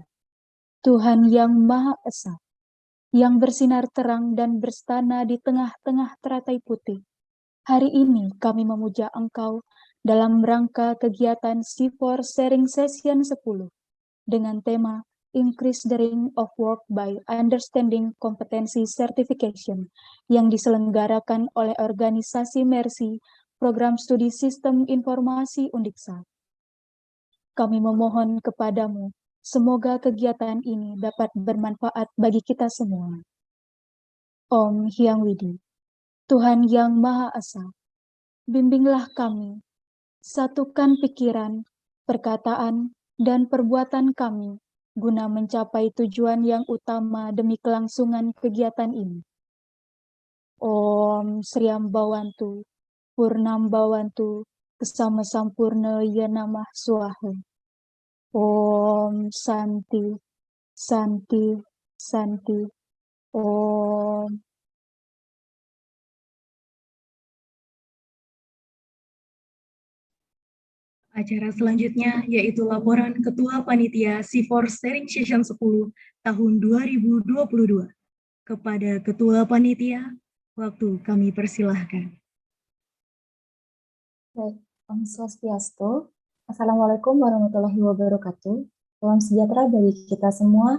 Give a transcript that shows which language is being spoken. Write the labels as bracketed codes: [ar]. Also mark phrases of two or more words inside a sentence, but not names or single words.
[id] Tuhan yang Maha Esa, yang bersinar terang dan berstana di tengah-tengah teratai putih. Hari ini kami memuja Engkau dalam rangka kegiatan C4 Sharing Session 10 dengan tema Increase the Ring of Work by Understanding Competency Certification yang diselenggarakan oleh organisasi Mercy, Program Studi Sistem Informasi Undiksa. Kami memohon kepadamu, semoga kegiatan ini dapat bermanfaat bagi kita semua. Om Hyang Widi. Tuhan yang Maha Esa, bimbinglah kami, satukan pikiran, perkataan, dan perbuatan kami guna mencapai tujuan yang utama demi kelangsungan kegiatan ini. [sa] ॐ श्रियं भवन्तु पूर्णं भवन्तु क्षमा सम्पूर्ण य नमः स्वाहा. ॐ शान्तिः शान्तिः शान्तिः. Om. [id] Acara selanjutnya yaitu laporan Ketua Panitia C4 Sharing Session 10 tahun 2022. Kepada Ketua Panitia, waktu kami persilahkan. Baik, [sa] ॐ स्वस्त्यस्तु. [ar] السلام عليكم ورحمة الله وبركاته. [id] Salam sejahtera bagi kita semua.